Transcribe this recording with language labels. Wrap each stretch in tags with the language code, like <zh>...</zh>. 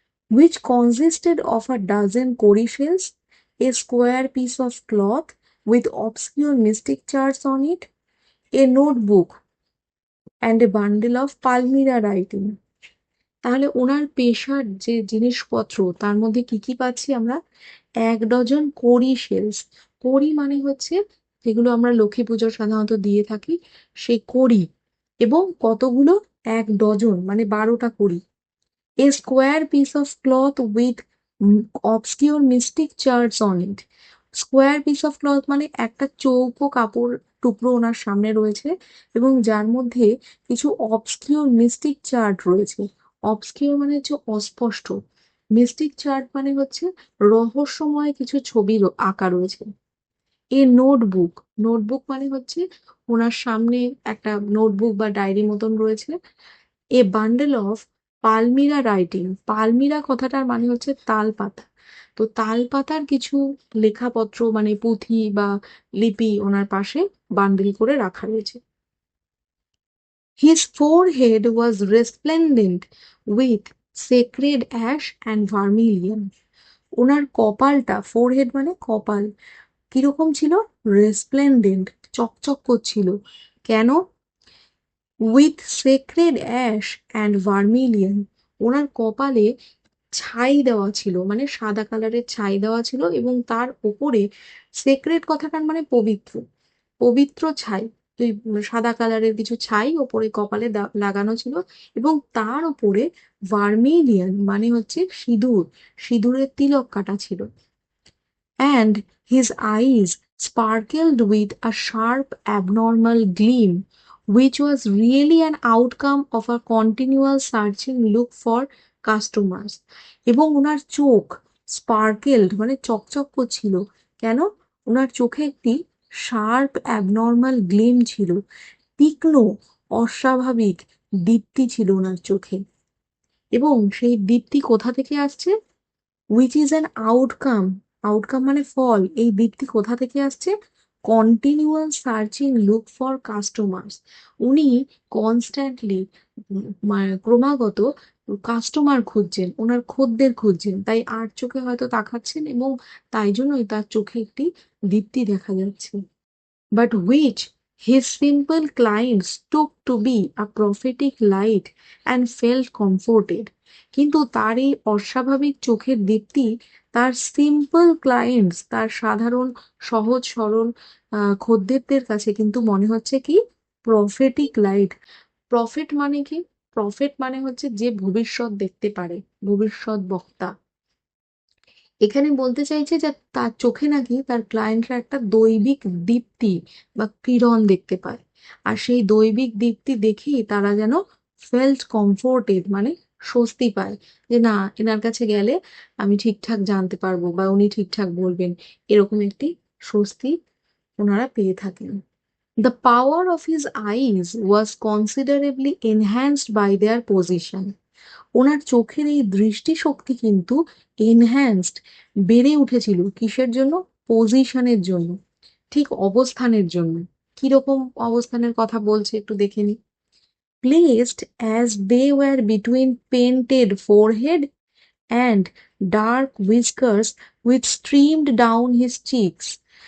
<en>which consisted of a dozen cowrie shells, a square piece of cloth with obscure mystic charts on it, a notebook, and a bundle of Palmyra writing.</en> <bn>তাহলে ওনার পেশার যে জিনিসপত্র তার মধ্যে কি কি পাচ্ছি আমরা? 1 ডজন কড়ি শেলস। কড়ি মানে হচ্ছে যেগুলো আমরা লক্ষ্মী পুজোর সাধারণত দিয়ে থাকি, সেই কড়ি। এবং কতগুলো? 1 ডজন মানে 12টা কড়ি।</bn> <en>A square piece of cloth with obscure mystic charts on it. Square piece of cloth</en> <bn>মানে একটা চৌকো কাপড় টুকরো ওনার সামনে রয়েছে এবং যার মধ্যে কিছু অবসকিউর মিস্টিক চার্ট রয়েছে। অবসকিউর মানে হচ্ছে অস্পষ্ট, মিস্টিক চার্ট মানে হচ্ছে রহস্যময় কিছু ছবি আঁকা রয়েছে। এ নোটবুক, নোটবুক মানে হচ্ছে ওনার সামনে একটা নোটবুক বা ডায়েরি মতন রয়েছে।</bn> <en>a bundle of palmyra writing,</en> <bn>পালমিরা কথাটার মানে হচ্ছে তাল পাতা, তো তাল পাতার কিছু লেখাপত্র মানে পুঁথি বা লিপি ওনার পাশে বান্ডিল করে রাখা রয়েছে।</bn> <en>His forehead was resplendent with sacred ash and vermilion.</en> <bn>ওনার কপালটা, ফোরহেড মানে কপাল, কিরকম ছিল? রেসপ্লেন্ডেন্ট, চকচক করছিল। কেন?</bn> <en>with sacred ash and vermilion,</en> <bn>ওনার কপালে ছাই দেওয়া ছিল, মানে সাদা কালারের ছাই দেওয়া ছিল এবং তার ওপরে সেক্রেট কথাটার মানে পবিত্র, পবিত্র ছাই, তুই সাদা কালারের কিছু ছাই ওপরে কপালে লাগানো ছিল এবং তার ওপরে ভার্মিলিয়ন মানে হচ্ছে সিঁদুর, সিঁদুরের তিলক কাটা ছিল।</bn> <en>And his eyes sparkled with a sharp abnormal gleam, which was really an outcome of a continual searching look for customers.</en> <bn>এবং ওনার চোখ স্পার্কেলড মানে চকচক করছিল। কেন? ওনার চোখে একটি</bn> <en>sharp abnormal gleam</en> <bn>ছিল, তীক্ষ্ণ অস্বাভাবিক দীপ্তি ছিল ওনার চোখে। এবং সেই দীপ্তি কোথা থেকে আসছে?</bn> <en>which is an outcome,</en> <bn>outcome মানে ফল, এই দীপ্তি কোথা থেকে আসছে?</bn> <en>continual searching look for customers,</en> <bn>উনি কনস্ট্যান্টলি ক্রমাগত কাস্টমার খুঁজছেন, ওনার খদ্দের খুঁজছেন, তাই আর চোখে হয়তো তাকাচ্ছেন এবং তাই জন্যই তার চোখে একটি দীপ্তি দেখা যাচ্ছে।</bn> <en>But which his simple clients took to be a prophetic light and felt comforted.</en> <bn>কিন্তু তার এই অস্বাভাবিক চোখের দীপ্তি তার সিম্পল ক্লায়েন্টস, তার সাধারণ সহজ সরল খদ্দেরদের কাছে কিন্তু মনে হচ্ছে কি? Prophetic light. প্রফেট মানে কি? প্রফেট মানে হচ্ছে যে ভবিষ্যৎ দেখতে পারে, ভবিষ্যৎ বক্তা। এখানে বলতে চাইছে যে তার চোখে নাকি তার ক্লায়েন্টরা একটা দৈবিক দীপ্তি বা কিরণ দেখতে পায়, আর সেই দৈবিক দীপ্তি দেখেই তারা যেন</bn> <en>felt comforted</en> <bn>মানে স্বস্তি পায়, যে না এনার কাছে গেলে আমি ঠিকঠাক জানতে পারবো বা উনি ঠিকঠাক বলবেন, এরকম একটি স্বস্তি ওনারা পেয়ে থাকেন।</bn> <en>The power of his eyes was considerably enhanced by their position.</en> <bn>ওনার চোখের এই দৃষ্টিশক্তি কিন্তু এনহ্যান্সড বেড়ে উঠেছিল কিসের জন্য? পজিশনের জন্য, ঠিক অবস্থানের জন্য। কিরকম অবস্থানের কথা বলছে একটু দেখে নি।</bn> <en>Placed as they were between painted forehead and dark whiskers which streamed down his cheeks.</en>